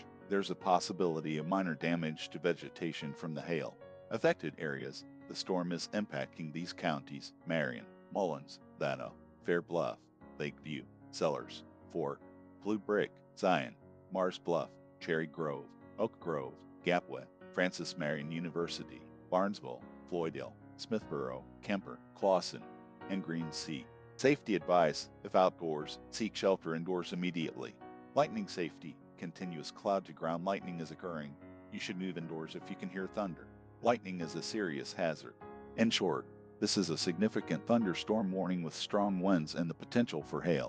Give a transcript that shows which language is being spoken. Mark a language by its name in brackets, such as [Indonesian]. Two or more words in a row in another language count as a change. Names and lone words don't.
[English] There's a possibility of minor damage to vegetation from the hail. Affected areas. The storm is impacting these counties: Marion, Mullins, Llano, Fair Bluff, Lakeview, Sellers, Fort, Blue Brick, Zion, Mars Bluff, Cherry Grove, Oak Grove, Gapwet, Francis Marion University, Barnesville, Floydale, Smithborough, Kemper, Clawson, and Green Sea. Safety advice: if outdoors, seek shelter indoors immediately. Lightning safety: continuous cloud to ground lightning is occurring. You should move indoors if you can hear thunder. Lightning is a serious hazard. In short, this is a significant thunderstorm warning with strong winds and the potential for hail.